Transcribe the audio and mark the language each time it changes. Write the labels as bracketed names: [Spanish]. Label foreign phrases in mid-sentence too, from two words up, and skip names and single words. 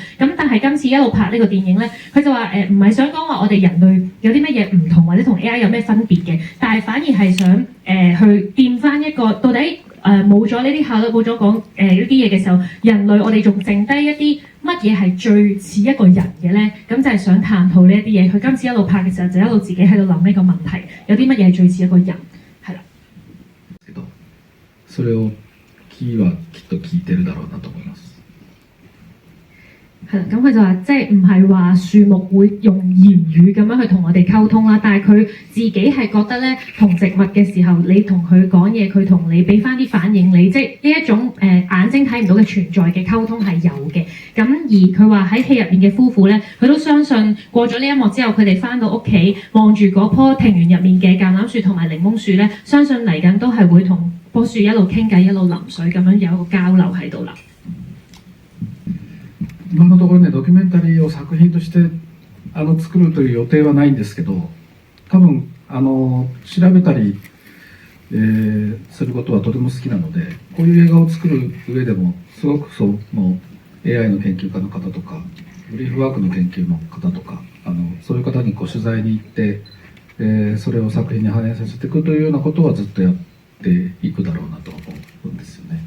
[Cantonese] 咁但係今次一路拍呢個電影咧，佢就話唔係想講話我哋人類有啲乜嘢唔同，或者同 AI 有咩分別嘅，但係反而係想去掂翻一個到底冇咗呢啲效率，冇咗講呢啲嘢嘅時候，人類我哋仲剩低一啲乜嘢係最似一個人嘅咧？咁就係想探討呢一啲嘢。佢今次一路拍嘅時候就一路自己喺度諗呢個問題，有啲乜嘢係最似一個人，係啦。 [Japanese] それをキーはきっと聞いてるだろうなと思います。 [Cantonese] 係啦，咁佢就話即係唔係話樹木會用言語咁樣去同我哋溝通啦，但係佢自己係覺得咧，同植物嘅時候，你同佢講嘢，佢同你俾翻啲反應你，即係呢一種眼睛睇唔到嘅存在嘅溝通係有嘅。咁而佢話喺戲入面嘅夫婦咧，佢都相信過咗呢一幕之後，佢哋翻到屋企望住嗰棵庭園入面嘅橄欖樹同埋檸檬樹咧，相信嚟緊都係會同棵樹一路傾偈一路淋水咁樣有一個交流喺度啦。 [Japanese] 今のところね、ドキュメンタリーを作品として作るという予定はないんですけど、多分調べたり、することはとても好きなので、こういう映画を作る上でもすごくその AI の研究家の方とかブリーフワークの研究の方とかそういう方に取材に行って、それを作品に反映させていくというようなことはずっとやっていくだろうなと思うんですよね。